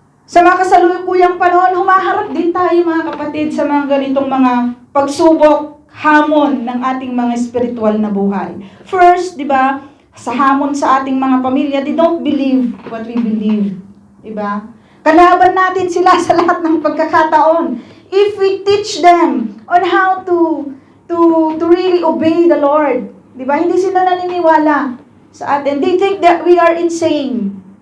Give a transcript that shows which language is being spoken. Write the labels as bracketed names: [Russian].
[Filipino] Sa mga kasalukuyang panahon, humaharap din tayo mga kapatid sa mga ganitong mga pagsubok, hamon ng ating mga spiritual na buhay. First, di ba, sa hamon sa ating mga pamilya, [English] they don't believe what we believe. [Filipino] Di ba? Kalaban natin sila sa lahat ng pagkakataon. [English] If we teach them on how to really obey the Lord, di ba? [Filipino] Hindi sila naniniwala sa atin. [English] They think that we are insane.